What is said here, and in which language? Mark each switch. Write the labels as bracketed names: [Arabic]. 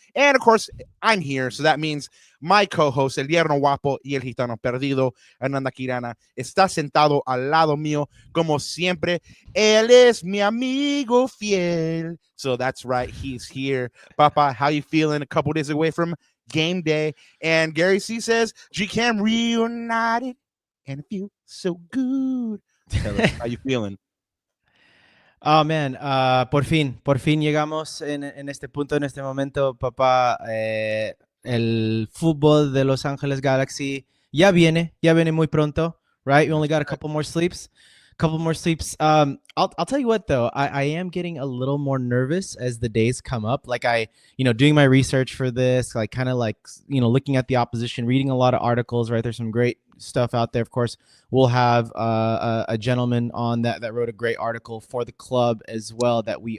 [English] And, of course, I'm here, so that means my co-host, El Yerno Guapo y El Gitano Perdido, Hernanda Quirana, [Spanish] está sentado al lado mío, como siempre. Él es mi amigo fiel. [English] So that's right, he's here. Papa, how you feeling a couple days away from game day? And Gary C says, GCAM reunited and it feels so good. Tell us, how you feeling? Oh, man, [Spanish] por fin llegamos en este punto, en este momento, papá. El fútbol de Los Angeles Galaxy ya viene muy pronto, [English] right? We only got a couple more sleeps. I'll tell you what, though, I am getting a little more nervous as the days come up. Like doing my research for this, like kind of like, looking at the opposition, reading a lot of articles, right? There's some great stuff out there. Of course, we'll have a gentleman on that wrote a great article for the club as well that we